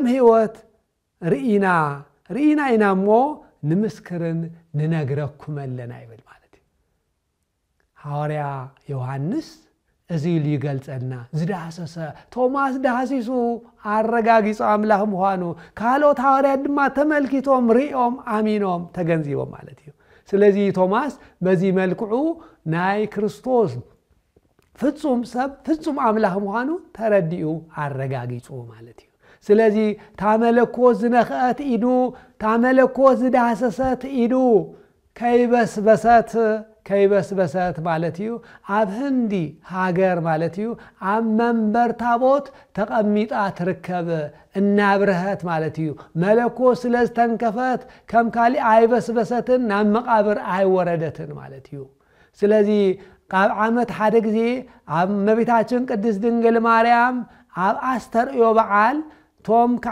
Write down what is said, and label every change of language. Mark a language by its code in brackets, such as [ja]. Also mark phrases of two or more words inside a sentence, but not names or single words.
[ti] ህይወት ርኢና ኢና እሞ ንምስክርን ንነግረኩም ኣለና ይብል ማለት እዩ ሐዋርያ ዮሐንስ እዚ ሊገልጸና ዝዳሰሰ ቶማስ ዳሲሱ አረጋጊጹ አምላኽ ምዃኑ ካልኦት ሐዋርያት ድማ ተመልኪቶም ሪኦም አሚኖም ተገንዚቦም ማለት እዩ ስለዚህ ቶማስ በዚህ መልክዑ ናይ ክርስቶስ ፍጹም ሰብ ፍጹም አምላኽ ምዃኑ ተረዲኡ አረጋጊጹ ማለት እዩ ስለዚህ ታመለኮት ዝነኸት ኢዱ ታመለኮት ዝዳሰሰት ኢዱ ከይበስበሰት ማለት እዩ ኣብ ህንዲ ሃገር ማለት እዩ ኣብ መንበር ታቦት ተቐሚጣ ትርከብ እናብረህት ማለት እዩ መለኮት ስለዝተንከፈት ከም ካሊ አይበስበሰትን ናብ መቃብር አይወረደትን ማለት እዩ ስለዚህ ካብ ዓመት ሓደ ጊዜ ኣብ እመቤታችን ቅድስት ድንግል ማርያም ኣብ አስተርእዮ በዓል ቶም